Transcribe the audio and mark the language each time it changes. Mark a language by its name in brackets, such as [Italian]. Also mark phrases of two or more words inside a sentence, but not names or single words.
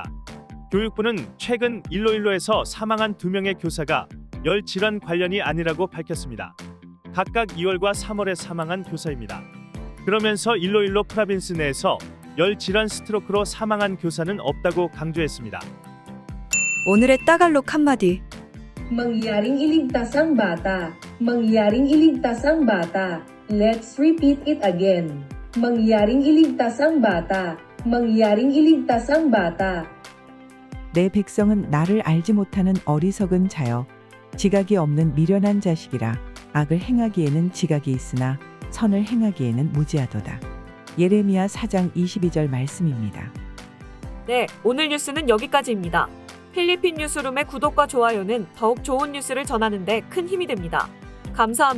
[Korean] 교육부는 최근 일로일로에서 사망한 2명의 교사가 열 질환 관련이 아니라고 밝혔습니다. 각각 2월과 3월에 사망한 교사입니다. 그러면서 일로일로 프라빈스 내에서 열 질환 스트로크로 사망한 교사는 없다고 강조했습니다. 오늘의 따갈록 한마디. [Filipino] Mangyaring iligtas ang bata. Mangyaring iligtas ang bata. [English] Let's repeat it again. [Filipino] Mangyaring iligtas ang bata. Mangyaring iligtas ang bata. [Korean] 내 백성은 나를 알지 못하는 어리석은 자여 지각이 없는 미련한 자식이라 악을 행하기에는 지각이 있으나 선을 행하기에는 무지하도다. 예레미야 4장 22절 말씀입니다. 네, 오늘 뉴스는 여기까지입니다. 필리핀 뉴스룸의 구독과 좋아요는 더욱 좋은 뉴스를 전하는 데 큰 힘이 됩니다.